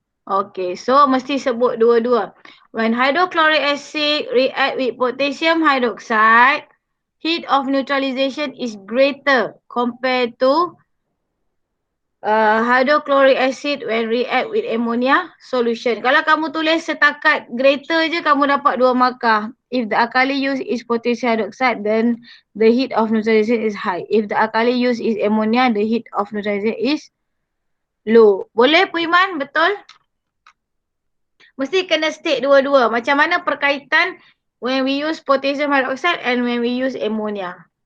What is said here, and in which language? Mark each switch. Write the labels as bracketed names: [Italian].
[English] Okay, so [Malay] mesti sebut dua-dua. [English] When hydrochloric acid react with potassium hydroxide, heat of neutralization is greater compared to hydrochloric acid when react with ammonia solution. [Malay] Kalau kamu tulis setakat greater je, kamu dapat 2 markah. [English] If the alkali used is potassium hydroxide, then the heat of neutralization is high. If the alkali used is ammonia, the heat of neutralization is low. [Malay] Boleh Puiman? Betul? Mesti kena state dua-dua. Macam mana perkaitan [English] when we use potassium hydroxide and when we use ammonia.